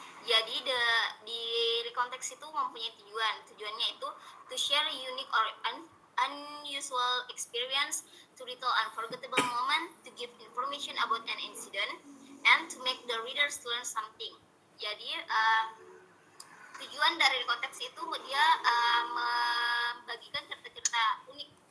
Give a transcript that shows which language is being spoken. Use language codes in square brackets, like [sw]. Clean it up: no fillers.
[id] Jadi di konteks itu mempunyai tujuan. Tujuannya itu [en] to share unique or unusual experience, to retell unforgettable moment, to give information about an incident, and to make the readers learn something. [id] Jadi tujuan dari konteks itu dia membagikan cerita-cerita unik